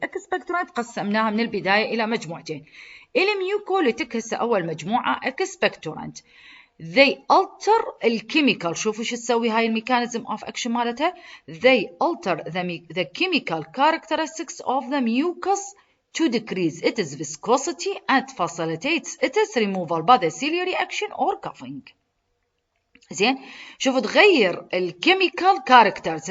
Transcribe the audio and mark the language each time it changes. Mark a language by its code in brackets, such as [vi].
[ar] الاكسبكتورانت قسمناها من البدايه الى مجموعتين. الميوكوليتيك هسه اول مجموعه اكسبكتورانت. [en] they alter [ar] الكيميكال، شوفوا شو تسوي هاي الميكانيزم اوف اكشن مالتها. [en] they alter the chemical characteristics of the mucus to decrease its viscosity and facilitates its removal by the ciliary action or coughing. [ar] زين، شوفوا تغير الكيميكال كاركترز.